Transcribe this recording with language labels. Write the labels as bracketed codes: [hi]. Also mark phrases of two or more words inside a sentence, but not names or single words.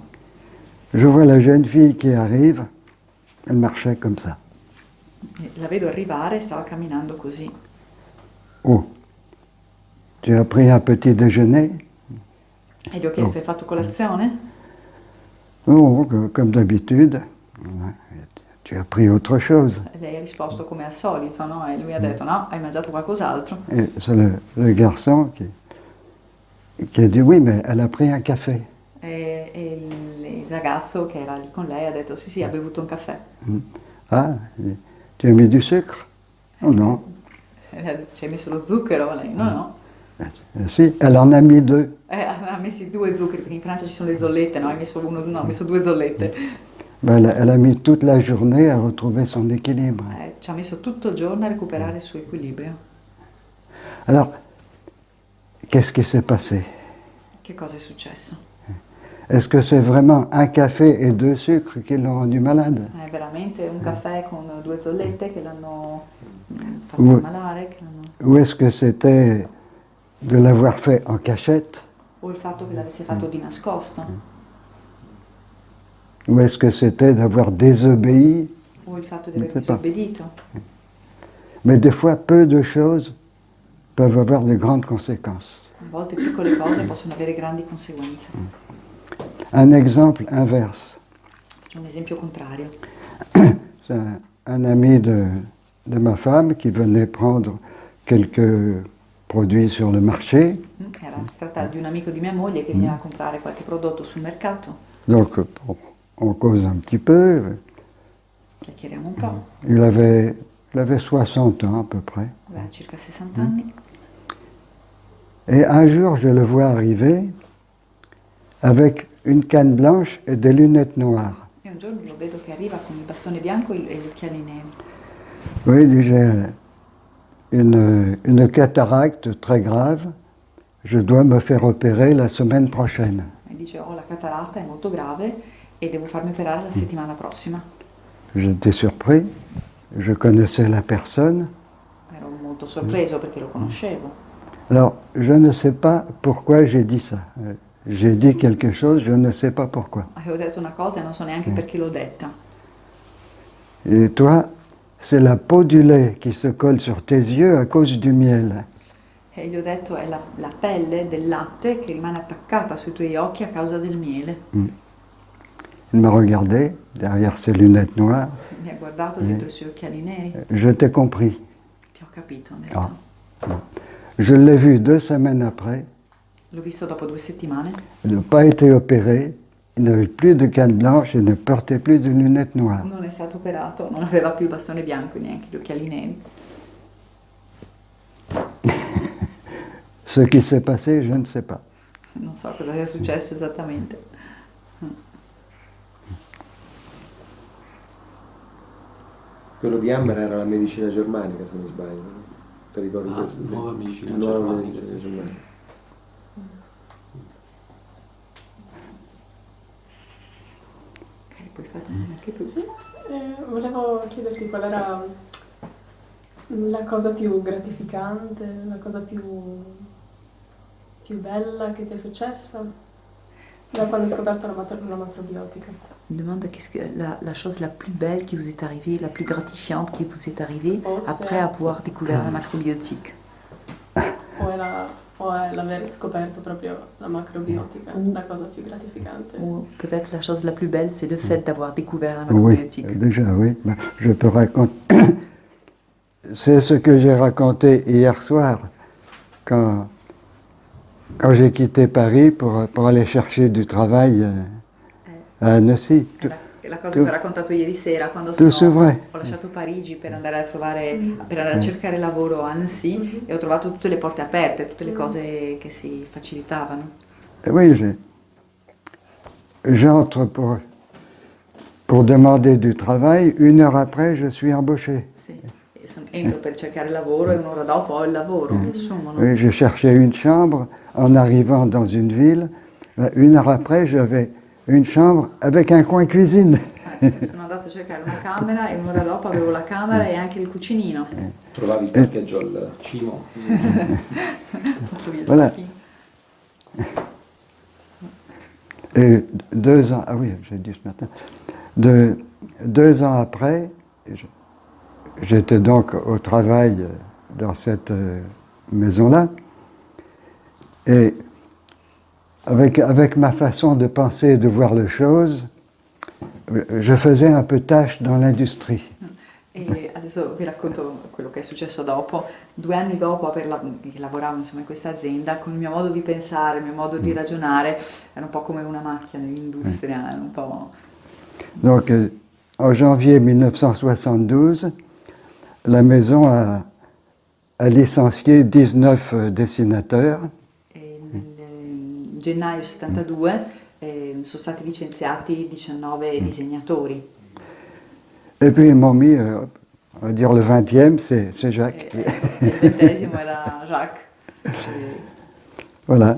[fr] Je vois la jeune fille qui arrive, elle marchait comme ça. [it] E la vedo arrivare e stava camminando così. [fr] Oh, tu as pris un petit déjeuner? [it] E gli ho chiesto, hai fatto colazione? [fr] Oh, comme d'habitude. Tu as pris autre chose. [it] E lei ha risposto come al solito, no? E lui ha detto, no, hai mangiato qualcos'altro? [fr] Et c'est le garçon qui a dit oui, mais elle a pris un café. [it] E il ragazzo che era lì con lei ha detto, sì, ha bevuto un caffè. [fr] Ah, tu as mis du sucre? Oh non. [it] E lei ha detto, ci hai messo lo zucchero? Lei, no, no. [fr] Si, elle en a mis 2. [it] Ha messo 2 zuccheri, perché in Francia ci sono le zollette, no? Hai messo uno, no, ha messo 2 zollette. [fr] Ben, elle a mis toute la journée à retrouver son équilibre. [it] Ci ha messo tutto il giorno a recuperare il suo equilibrio. [fr] Alors, qu'est-ce qui s'est passé? [it] Che cosa è successo? [fr] Est-ce que c'est vraiment un café et 2 sucres qui l'ont rendu malade? [it] È veramente un caffè con 2 zollette che l'hanno fatto [fr] Ou- [it] ammalare? [fr] Ou est-ce que c'était de l'avoir fait en cachette? [it] O il fatto che l'avesse fatto di nascosto? [fr] Ou est-ce que c'était d'avoir désobéi? [it] O il fatto di [fr] Non [it] aver [fr] so pas. [it] disobbedito? [fr] Mais des fois, peu de choses peuvent avoir de grandes conséquences. [it] A volte piccole cose possono avere grandi conseguenze. [fr] Un exemple inverse. [it] C'è un esempio contrario. [fr] C'est un ami de ma femme qui venait prendre quelques produits sur le marché. [it] Si tratta di un amico di mia moglie che veniva a comprare qualche prodotto sul mercato. [fr] Donc, on cause un petit peu. [it] Chiacchieriamo un po'. [fr] Il avait 60 ans à peu près. [it] Aveva circa 60 anni. [fr] Et un jour, je le vois arriver avec une canne blanche et des lunettes noires. [it] E un giorno lo vedo che arriva con il bastone bianco e gli occhiali neri. [fr] Oui, il dit, j'ai une cataracte très grave. Je dois me faire opérer la semaine prochaine. [it] E dice, ho la cataratta, è molto grave e devo farmi operare la settimana prossima. [fr] J'étais surpris. Je connaissais la personne. [it] Ero molto sorpreso perché lo conoscevo. [fr] Alors, je ne sais pas pourquoi j'ai dit ça. J'ai dit quelque chose, je ne sais pas pourquoi. [it] Avevo detto una cosa e non so neanche perché l'ho detta. [fr] Et toi, c'est la peau du lait qui se colle sur tes yeux à cause du miel. [it] E gli ho detto è la pelle del latte che rimane attaccata sui tuoi occhi a causa del miele. [fr] Il m'a regardé derrière ses lunettes noires. [it] Mi ha guardato dietro i suoi occhiali neri. [fr] Je t'ai compris. [it] Ti ho capito, ho Ah. detto. [fr] Je l'ai vu 2 semaines après. [it] L'ho visto dopo 2 settimane. [fr] Il n'a pas été opéré. Il n'avait plus de canne blanche et ne portait plus de lunettes noires. [it] Non è stato operato, non aveva più il bastone bianco, neanche gli occhiali neri. [fr] Ce qui s'est passé, je ne sais pas. [it] Non so cosa sia successo esattamente. Quello di Hammer era la medicina germanica, se non sbaglio. No? Ti ricordi questo? Nuova medicina Nuova germanica. medicina germanica. Ok, puoi fare anche tu. Volevo chiederti qual era la cosa più gratificante, la cosa più bella che ti è successa da quando hai scoperto la macrobiotica. [fr] Il me demande qu'est-ce que la chose la plus belle qui vous est arrivée, la plus gratifiante qui vous est arrivée Oh, après c'est- avoir découvert la macrobiotique. [it] O è l'aver scoperto proprio la macrobiotica, la cosa più gratificante. [fr] Ou peut-être la chose la plus belle, c'est le fait d'avoir découvert la Oui, macrobiotique. déjà, oui. Ben, je peux raconter. C'est ce que j'ai raconté hier soir quand j'ai quitté Paris pour aller chercher du travail à Annecy. [it] La cosa [fr] tu- [it] che ho raccontato ieri sera quando [fr] tu c'est vrai. [it] ho lasciato Parigi per andare a trovare, per andare a cercare lavoro a Annecy e ho trovato tutte le porte aperte, tutte le cose che si facilitavano. [fr] Oui, j'entre pour demander du travail. 1 heure après, je suis embauché. [it] Sì. Entro per cercare lavoro e un'ora dopo ho il lavoro, mi assumono. [fr] Oui, je cherchais une chambre en arrivant dans une ville. 1 heure après, j'avais une chambre avec un coin cuisine. [it] Sono andato a cercare una camera e un'ora dopo avevo la camera e anche il cucinino. Trovavi il parcheggio al Cimo? Tutto via il [fr] Voilà. [it] parchino. [fr] Et 2 ans, ah oui, j'ai dit ce matin, 2 ans après, j'étais donc au travail dans cette maison-là, et avec ma façon de penser et de voir les choses, je faisais un peu tâche dans l'industrie. [it] E adesso vi racconto quello che è successo dopo. 2 anni dopo che lavoravo insomma in questa azienda, con il mio modo di pensare, il mio modo di ragionare, era un po' come una macchina nell'industria, un po'. [fr] Donc, en janvier 1972, la maison a licencié 19 dessinateurs. [it] E nel gennaio 72 sono stati licenziati 19 disegnatori. [fr] Et puis ils m'ont mis, on va dire le 20e, c'est Jacques. [it] Il 20° era Jacques, [fr] Voilà.